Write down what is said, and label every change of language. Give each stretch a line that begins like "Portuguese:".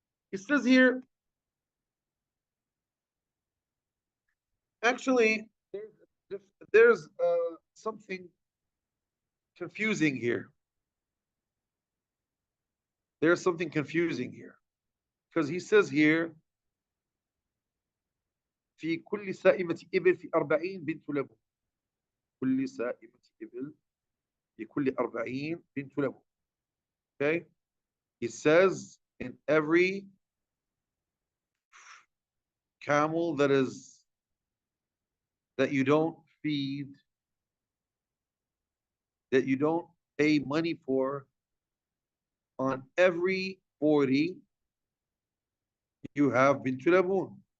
English: He says here, actually, there's something confusing here. There's something confusing here. Because he says here,
Arabic: في كل سائمة إبل في 40 بنت لبون. كل سائمة إبل في كل 40 بنت لبون.
English: Okay? He says in every camel that you don't feed, that you don't pay money for, on every 40 you have bint labun.